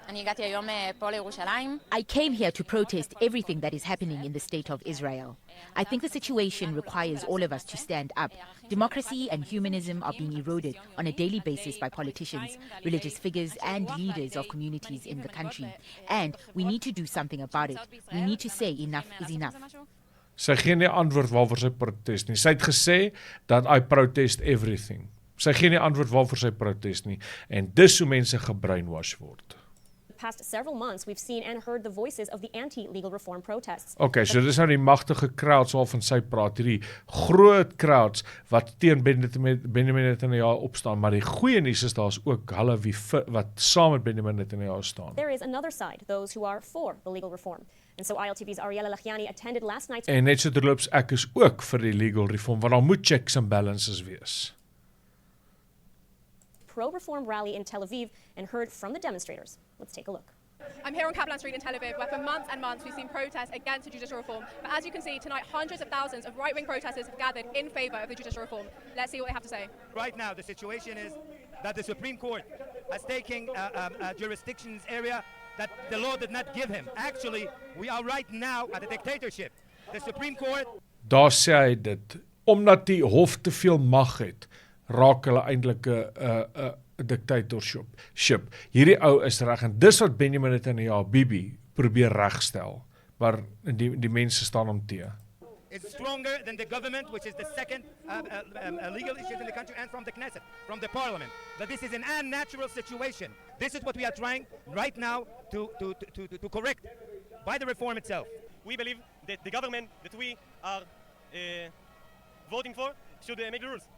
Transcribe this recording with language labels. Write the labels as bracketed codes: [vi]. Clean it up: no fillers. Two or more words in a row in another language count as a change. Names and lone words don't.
[en] I came here to protest everything that is happening in the state of Israel. I think the situation requires all of us to stand up. Democracy and humanism are being eroded on a daily basis by politicians, religious figures, and leaders of communities in the country. And we need to do something about it. We need to say enough is enough. [af] Sy gee nie antwoord waarvoor sy protest nie. Sy het gesê dat [en] I protest everything. [af] Sy gee nie antwoord waarvoor sy protest nie. En dis hoe mense gebrainwash word. [en] Past several months, we've seen and heard the voices of the anti-legal reform protests. [af] Okay, so dis nou die magtige crowds waarvan sy praat, hierdie groot crowds wat teen Benjamin Netanyahu opstaan, maar die goeie nuus is daar's ook hulle wat saam met Benjamin Netanyahu staan. [en] There is another side, those who are for the legal reform. And so ILTV's Ariella Lachiani attended last night's... [af] En net so terloops, ek is ook vir die [en] legal reform, [af] want daar moet [en] checks and balances [af] wees. [en] Pro-reform rally in Tel Aviv and heard from the demonstrators. Let's take a look. I'm here on Kaplan Street in Tel Aviv, where for months and months we've seen protests against the judicial reform. But as you can see, tonight hundreds of thousands of right-wing protesters have gathered in favour of the judicial reform. Let's see what they have to say. Right now, the situation is that the Supreme Court has taken a jurisdictions area that the law did not give him. Actually, we are right now at a dictatorship. The Supreme Court [af] daar sê hy dit, omdat die hof te veel mag het, raak hulle eintlik 'n dictatorship. Hierdie ou is reg, en dis wat Benjamin Netanyahu, Bibi, probeer regstel, maar die mense staan hom te. [en] It's stronger than the government, which is the second legal issue in the country, and from the Knesset, from the parliament. That this is an unnatural situation. This is what we are trying right now to correct by the reform itself. We believe that the government that we are voting for should make the rules.